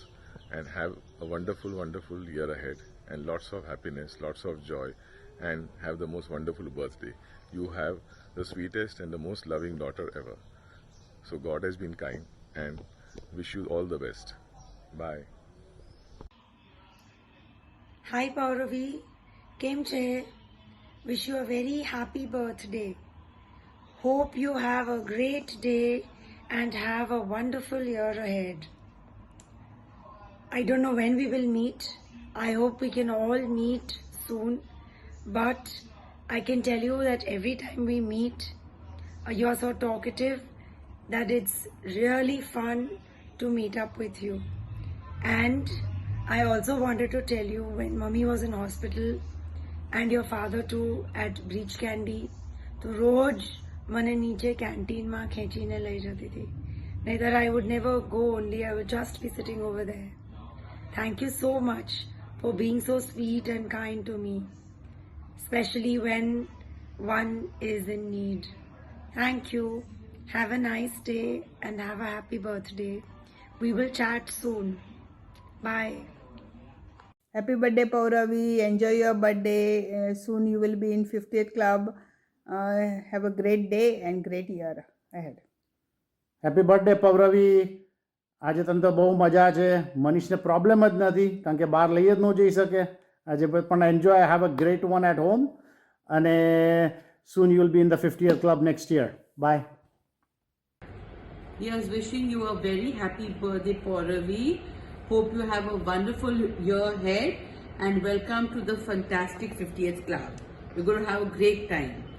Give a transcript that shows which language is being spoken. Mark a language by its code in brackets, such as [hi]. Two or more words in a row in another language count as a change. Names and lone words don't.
[en] And have a wonderful year ahead and lots of happiness, lots of joy, and have the most wonderful birthday. You have the sweetest and the most loving daughter ever. So God has been kind and wish you all the best. Bye. Hi Pauravi, [gu] કેમ છે? [en] Wish you a very happy birthday. Hope you have a great day and have a wonderful year ahead. I don't know when we will meet. I hope we can all meet soon. But I can tell you that every time we meet, you are so talkative that it's really fun to meet up with you. And I also wanted to tell you, when Mummy was in hospital and your father too at Breach Candy, [gu] તો રોજ મને નીચે કેન્ટીનમાં ખેંચીને લઈ જતી હતી. [en] Neither I would never go, only I would just be sitting over there. Thank you so much for being so sweet and kind to me, especially when one is in need. Thank you. Have a nice day and have a happy birthday. We will chat soon. Bye. Happy birthday, Pauravi. Enjoy your birthday. Soon you will be in 50th club. Have a great day and great year ahead. happy birthday [gu] પૌરવી. આજે તને તો બહુ મજા છે. મનીષને પ્રોબ્લેમ જ નથી કારણ કે બહાર લઈ જ ન જઈ શકે આજે, પણ [en] enjoy, have a great one at home, અને soon you will be in the 50th club next year. Bye. Yes, wishing you a very happy birthday, Pauravi. Hope you have a wonderful year ahead and welcome to the fantastic 50th club. We're going to have a great time.